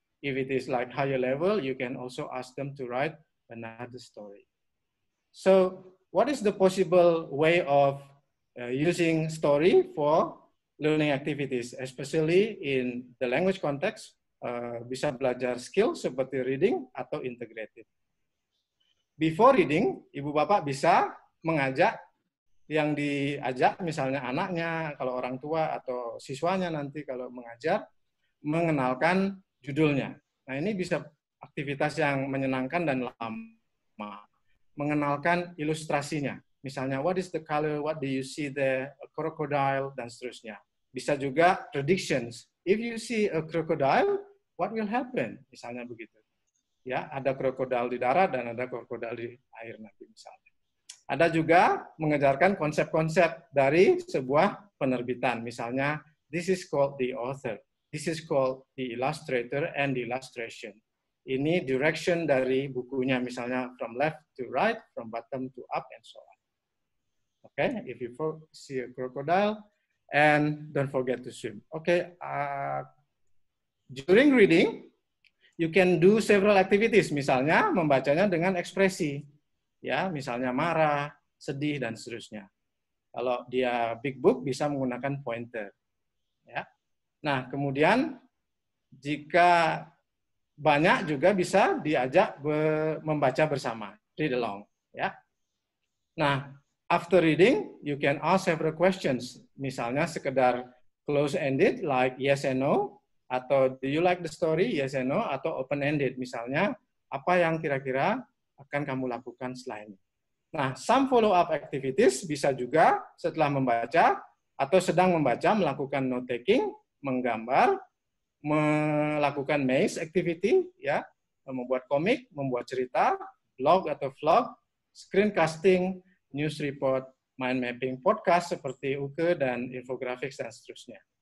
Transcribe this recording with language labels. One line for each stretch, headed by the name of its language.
English: If it is like higher level, you can also ask them to write another story. So, what is the possible way of using story for learning activities, especially in the language context?
Indonesian: Bisa belajar skill seperti reading atau integrated.
English: Before reading,
Indonesian: Ibu Bapak bisa mengajak yang diajak, misalnya anaknya, kalau orang tua atau siswanya nanti kalau mengajar, mengenalkan judulnya. Nah, ini bisa aktivitas yang menyenangkan dan lama. Mengenalkan ilustrasinya. Misalnya,
English: what is the color, what do you see there, a crocodile,
Indonesian: dan seterusnya. Bisa juga predictions.
English: If you see a crocodile, what will happen?
Indonesian: Misalnya begitu. Ya, ada krokodil di darat dan ada krokodil di air nanti misalnya. Ada juga mengajarkan konsep-konsep dari sebuah penerbitan.
English: Misalnya, this is called the author. This is called the illustrator and the illustration.
Indonesian: Ini direction dari bukunya, misalnya
English: from left to right, from bottom to up, and so on. Okay, if you see a crocodile, and don't forget to swim. Okay, during reading, you can do several activities.
Indonesian: Misalnya membacanya dengan ekspresi, ya, misalnya marah, sedih dan seterusnya. Kalau dia big book bisa menggunakan pointer, ya. Nah, kemudian jika banyak juga bisa diajak membaca bersama,
English: read along,
Indonesian: ya.
English: Nah, after reading, you can ask several questions.
Indonesian: Misalnya sekedar close-ended,
English: like yes and no,
Indonesian: atau
English: do you like the story, yes and no,
Indonesian: atau open-ended, misalnya apa yang kira-kira akan kamu lakukan setelah ini. Nah,
English: some follow-up activities
Indonesian: bisa juga setelah membaca atau sedang membaca melakukan note-taking, menggambar, melakukan maze activity, ya, membuat komik, membuat cerita, blog atau vlog, screencasting, news report, mind mapping, podcast seperti UKE dan infographics dan seterusnya.